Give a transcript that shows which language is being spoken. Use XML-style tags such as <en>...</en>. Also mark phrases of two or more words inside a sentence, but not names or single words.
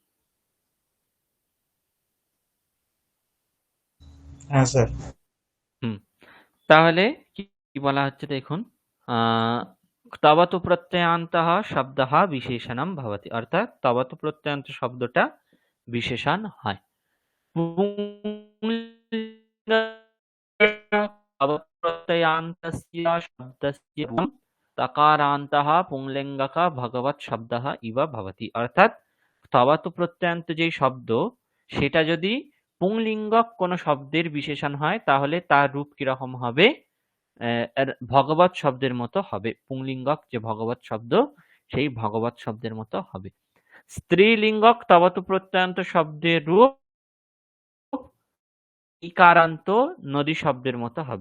<bn>হ্যাঁ স্যার। হুম। তাহলে কি কি বলা হচ্ছে দেখুন,</bn> <sa>তবতু প্রত্যয়ান্তঃ শব্দঃ বিশেষণম ভবতি,</sa> <bn>অর্থাৎ তবতু প্রত্যয়ান্ত শব্দটা বিশেষণ হয়।</bn> <sa>तवतु प्रत्ययान्तस्य शब्दस्य रूपं तकारान्तः पुंलिङ्गक भगवत् शब्दः इव भवति,</sa> <bn>অর্থাৎ তবাতু প্রত্যয়ান্ত যেই শব্দ সেটা যদি পুংলিঙ্গক কোনো শব্দের বিশেষণ হয় তাহলে তার রূপ কিরকম হবে? ভগবৎ শব্দের মতো হবে। পুংলিঙ্গক যে ভগবৎ শব্দ সেই ভগবৎ শব্দের মতো হবে। স্ত্রীলিঙ্গক তবাতু প্রত্যয়ান্ত শব্দের রূপ ইকারান্ত নদী শব্দের মতো হবে।</bn>